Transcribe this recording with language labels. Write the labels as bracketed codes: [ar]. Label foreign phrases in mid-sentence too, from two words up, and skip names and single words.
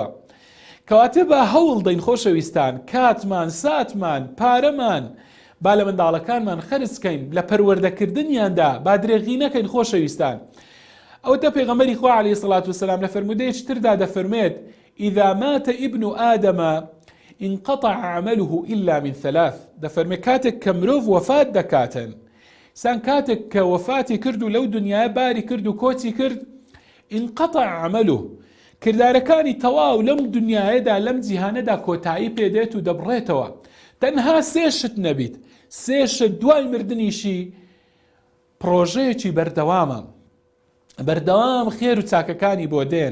[ckb] کەواتە بە هەوڵ دەین خۆشەویستان، کاتمان، ساتمان، پارەمان با لە منداڵەکانمان خەرجکەین لە پەروەردەکردنیاندا، با درێغی نەکەین خۆشەویستان. ئەوەتە پێغەمبەری خوا [ar] عەلەیهی سەڵات وسەلام [ckb] لە فەرمودەیەکی تردا دەفەرمێت [ar] ئیذا مات ابن آدم انقطع عمله إلا من ثلاث. [ckb] دەفەرمێ کاتێک کە مرۆڤ وەفات دەکاتن، سان کاتێک کە وەفاتی کرد و لەو دنیای باری کرد و کۆچی کرد، [ar] انقطع عمله، [ckb] کردارەکانی تەواو لەم دنیایەدا لەم جیهانەدا کۆتایی پێدێت و دەبڕێتەوە. تەنها سێ شت نەبیت، سێ شت دوای مردنیشی پرۆژەیەکی بەردەوامە، بەردەوام خێر و چاکەکانی بۆ دێن.